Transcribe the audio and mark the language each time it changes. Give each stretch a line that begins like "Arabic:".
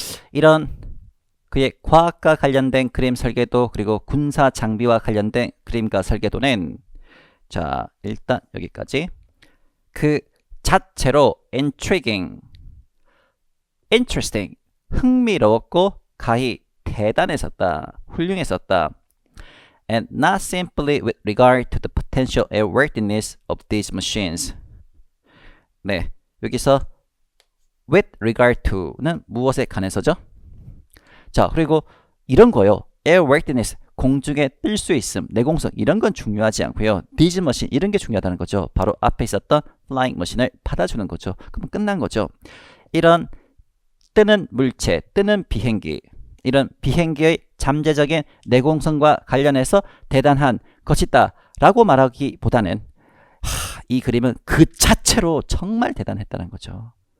Korean: 이런 그의 과학과 관련된 그림 설계도 그리고 군사 장비와 관련된 그림과 설계도는 자, 일단 여기까지 그 자체로
English: intriguing, interesting,
Korean: 흥미로웠고 가히 대단했었다, 훌륭했었다.
English: And not simply with regard to the potential airworthiness of these machines.
Korean: 네, 여기서
English: with regard to
Korean: 는 무엇에 관해서죠? 자, 그리고 이런 거요. airworthiness, 공중에 뜰 수 있음, 내공성 이런 건 중요하지 않고요.
English: these machine
Korean: 이런 게 중요하다는 거죠. 바로 앞에 있었던 flying machine을 받아주는 거죠. 그럼 끝난 거죠. 이런 뜨는 물체, 뜨는 비행기, 이런 비행기의 잠재적인 내공성과 관련해서 대단한 것이다 라고 말하기보다는 이 그림은 그 자체로 정말 대단했다는 거죠.